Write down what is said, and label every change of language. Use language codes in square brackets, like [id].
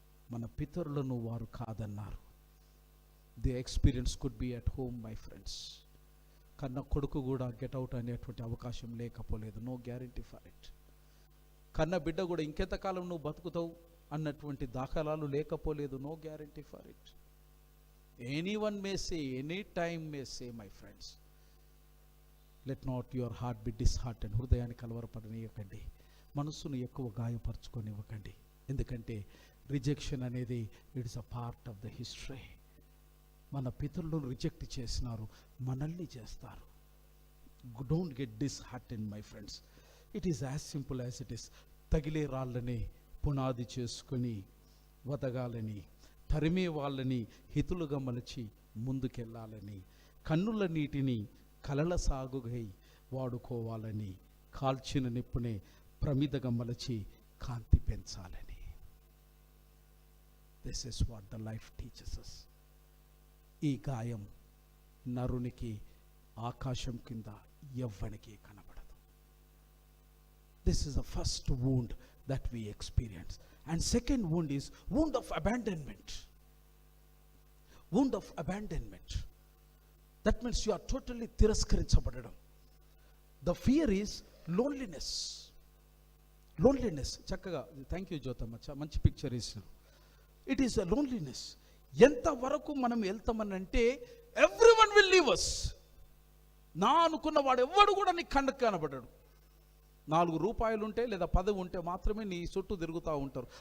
[te] మన పితరులను వారు కాదన్నారు. [en] The experience could be at home my friends. [te] కన్న కొడుకు కూడా గెట్ అవుట్ అనేటువంటి అవకాశం లేకపోలేదు. [en] No guarantee for it. [te] కన్న బిడ్డ కూడా ఇంకెంతకాలం నువ్వు బతుకుతావు అన్నటువంటి దాఖలాలు లేకపోలేదు. [en] No guarantee for it. Anyone may say, any time may say, my friends, let not your heart be disheartened. [te] హృదయాన్ని కలవరపడనివ్వకండి, మనస్సును ఎక్కువ గాయపరచుకొనివ్వకండి. ఎందుకంటే రిజెక్షన్ అనేది [en] It's a part of the history. [te] మన పితరులను రిజెక్ట్ చేసినారు, మనల్ని చేస్తారు. [en] Don't get dishearten my friends. It is as simple as it is. [te] తగిలే రాళ్ళని పునాది చేసుకొని వదగాలని, తరిమే వాళ్ళని హితులుగా మలచి ముందుకెళ్ళాలని, కన్నుల నీటిని కలల సాగుగై వాడుకోవాలని, కాల్చిన నిప్పునే ప్రమిదగా మలచి కాంతి పెంచాలని. [en] This is what the life teaches us. [te] ఈ గాయం నరునికి ఆకాశం కింద ఎవ్వనికి కనబడదు. [en] This is the first wound that we experience. And second wound is wound of abandonment. Wound of abandonment. That means you are totally [te] తిరస్కరించబడడం. [en] The fear is loneliness. Loneliness. [te] చక్కగా thank you Jyothamma, మంచి picture ఇచ్చిన. [en] It is a loneliness. [te] ఎంతవరకు మనం వెళ్తామనంటే [en] Everyone will leave us. [te] నా అనుకున్న వాడు ఎవ్వడు కూడా నీకు కండకు కనబడ్డాడు. 4 రూపాయలు ఉంటే లేదా 10 ఉంటే మాత్రమే నీ చుట్టూ తిరుగుతూ ఉంటారు.